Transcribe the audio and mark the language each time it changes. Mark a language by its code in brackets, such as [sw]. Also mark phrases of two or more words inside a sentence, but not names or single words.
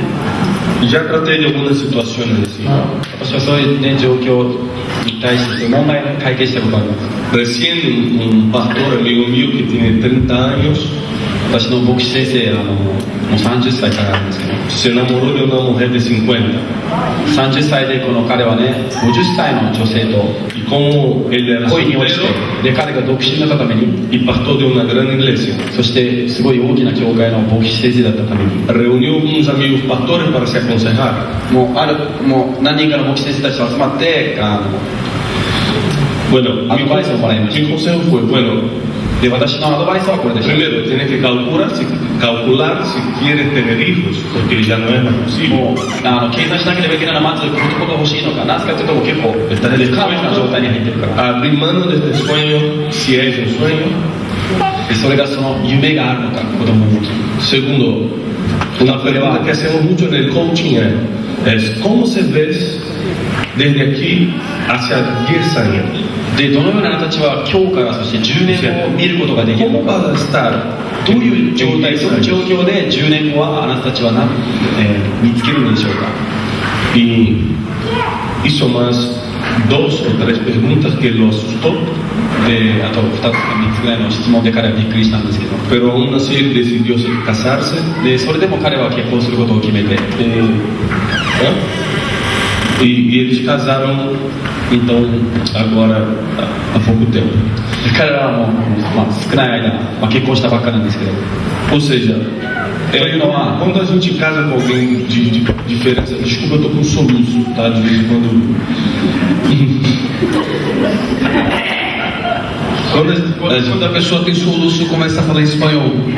[es] ya traté de algunas situaciones así. [ja] 私はそういう、状況に対して問題を解決したことがあります。 [es] Recién un pastor amigo mío que tiene 30 años [ja] 私の牧師先生、もう30歳からなんですけど、 [es] se enamoró de una mujer de 50 [ja] 30 歳でこの彼はね、50歳の女性と [es] y como él era [ja] 恋に落ちて、 [es] soltero [ja] で、彼が独身だったために、 [es] y pastor de una gran iglesia, [ja] そしてすごい大きな教会の牧師先生だったために、 [es] reunió unos amigos pastores para se aconsejar. [ja] もう何人かの牧師先生たちが集まって、 [es] Bueno, mi Advice para ellos. consejo fue, bueno, [ja] で、私のアドバイスはこれでした。 [es] primero tienes que calcular si quieres tener hijos, porque ya no es más posible. [ja] もう計算しなければいけないのはまず子供が欲しいのか、なぜかというともう結構不可能な状態に入ってるから、 [es] Abrir mano de este sueño, si es un sueño. [ja] でそれがその夢があるのか、子供を持つ。 [es] Segundo, una pregunta que hacemos mucho en el coaching es ¿cómo se ves desde aquí hacia 10 años? [ja] で、どのようなあなたたちは今日からそして10年後を見ることができるの [es] ¿Cómo [ja] か、 [es] vas a estar [ja] どういう状態、 [es] en [ja] その [es] 10 años? [ja] 状況で10年後はあなたたちは見つけるのでしょうか。 [es] Y hizo más 2 o 3 preguntas que lo asustó, [ja] で、あと2つか3つぐらいの質問で彼はびっくりしたんですけど、 [es] pero aún así él decidió casarse. [ja] で、それでも彼は結婚することを決めて、 [pt] E eles casaram então agora há pouco tempo. [ja] で彼らはもう、少ない間、結婚したばっかなんですけど、 [pt] Ou seja, Foi uma- quando a gente casa com alguém de diferença, desculpa, eu tô com soluço, tá? De vez em quando. Quando a pessoa tem soluço, começa a falar em espanhol.